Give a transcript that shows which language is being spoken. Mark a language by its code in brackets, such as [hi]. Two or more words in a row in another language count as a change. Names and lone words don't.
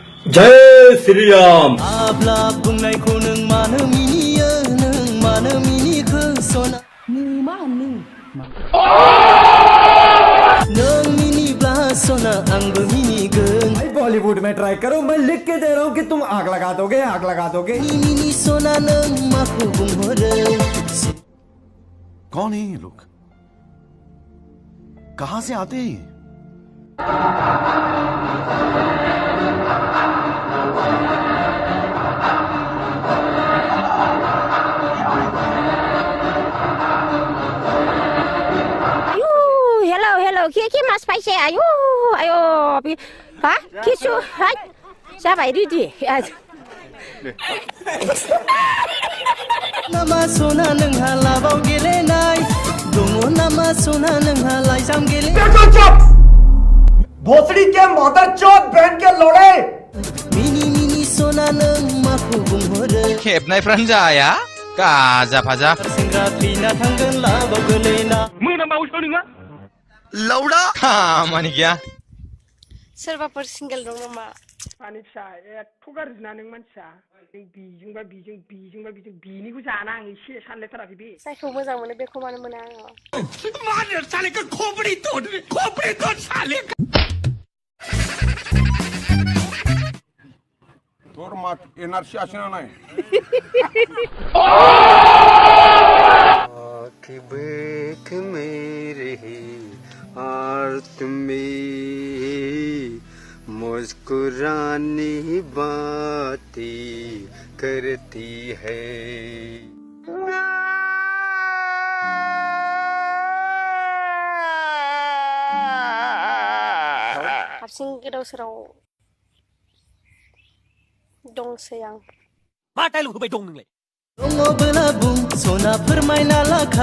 [hi] जय श्री राम। [brx] आब्ला बुंनायखौ नों मानो मिनियो नों मानो मिनिखो सना नों मिनिब्ला सना आंबो मिनिगोन। [hi] भाई बॉलीवुड में ट्राई करो, मैं लिख के दे रहा हूँ कि तुम आग लगा दोगे, आग लगा दोगे। [brx] मिनी सना नों माखौ बुंहरो। [hi] कौन है ये लोग, कहां से आते हैं? Hello, ki mas paise ayo, ha, kisu, ha, siapa itu? [brx] नामा सोना नोंहा लाबाव गेलेनाय दङ नामा सोना नोंहा लाइजाम गेले। [hi] भोसड़ी के मदर चौथ बहन के लोड़े। [brx] मिनी मिनी सोना नों माखौ बुंहरो। खेबनायफ्रानो जाया गाजा फाजा। सेंग्रा थैना थांगोन लाबाव गोलैना। लौड़ा खामानि गैया। सोरबाफोर सिंगेल दं नामा? माने फिसा एथ' गाज्रि ना नों मानसिया, नों बेजोंबा बेजों बेनिखौ जाना आं एसे सानलायथाराखै बे। जायखौ मोजां मोनो बेखौ मानो मोना आङो? मानो सालेखौ [hi] खोपड़ी तोड़ साले। [bn] তোর মা এনআরসি আসে না নাই? [hi] आँख मेरे और तुम्हें मुस्कुरानी बातें करती है। [brx] हारसिं गोदाव सोराव दंसै आं। मा डायलग होबाय दं नोंलाय? दङबोला बुं सना फोरमायना लाखा।